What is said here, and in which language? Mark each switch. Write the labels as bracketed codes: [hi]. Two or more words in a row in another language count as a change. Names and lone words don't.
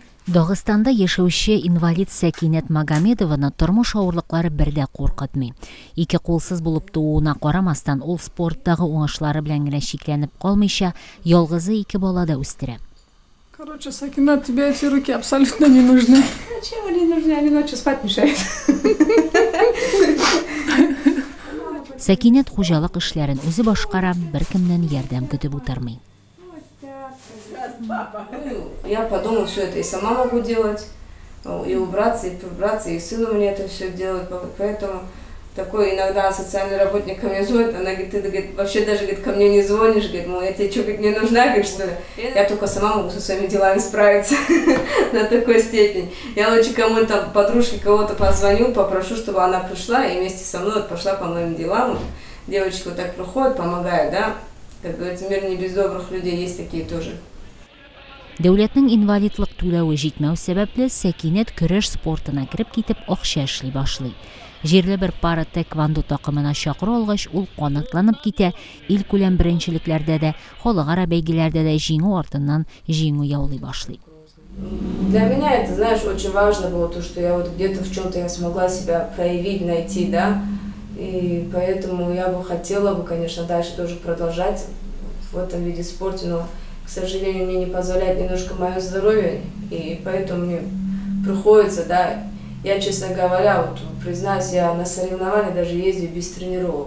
[tt] Дагыстанда яшәүче инвалид Сәкинәт Магомедованы тормыш авырлыклары бердә куркытмый. Ике кулсыз булып тууына карамастан, ул спорттагы уңышлары белән генә шикләнеп калмыйча, ялгызы ике бала да үстерә. [ru] Короче, Сәкинәт, тебе эти руки абсолютно не нужны. Зачем они нужны? Они ночью спать мешают. [tt] Сәкинәт хуҗалык эшләрен үзе башкара, беркемнән ярдәм көтеп утырмый. [ru] Я подумала, все это и сама могу делать, и убраться, и прибраться, и сыну мне это все делать, поэтому такой иногда социальный работник ко мне звонит, она говорит, ты говорит, вообще даже говорит, ко мне не звонишь, говорит, мол, я тебе что, говорит, не нужна, говорит, что ли? Я только сама могу со своими делами справиться на такой степени. Я лучше кому-то там, подружке кого-то позвоню, попрошу, чтобы она пришла и вместе со мной пошла по моим делам. Девочки вот так приходят, помогают, да, как говорится, мир не без добрых людей, есть такие тоже. [tt] Дәүләтнең инвалидлык түләве җитмәү сәбәпле Сәкинәт көрәш спортына кереп китеп акча эшли башлый. Җирле бер пара тэквондо такымына чакыру алгач, ул канатланып китә, ил күләм беренчелекләрдә дә, халыкара бәйгеләрдә дә җиңү артыннан җиңү яулый башлый. [ru] Для меня это, знаешь, очень важно было то, что я вот где-то в чем-то я смогла себя проявить, найти, да, и поэтому я бы хотела бы, конечно, дальше тоже продолжать в этом виде спорта, но к сожалению, мне не позволяет немножко мое здоровье, и поэтому мне приходится, да, я, честно говоря, вот признаюсь, я на соревнования даже ездию без тренировок.